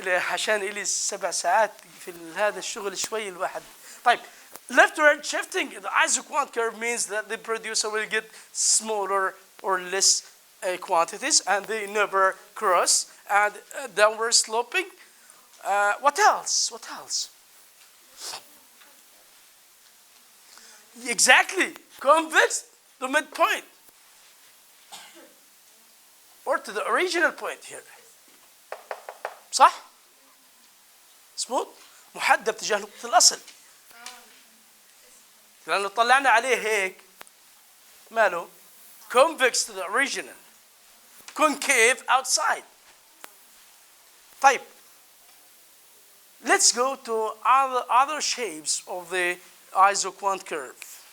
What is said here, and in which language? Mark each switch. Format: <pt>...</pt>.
<ar>عشان إلي 7 ساعات في هذا الشغل شوي الواحد.</ar> <en>طيب, leftward shifting the isoquant curve means that the producer will get smaller or less quantities and they never cross. And downward sloping. What else? Exactly. Convex to midpoint. Or to the original point here. صح؟ smooth.</en> <ar>محدب تجاه نقطة الأصل، لأنه طلعنا عليه هيك ماله</ar> <en>convex to the original concave outside. طيب let's go to other shapes of the isoquant curve.</en>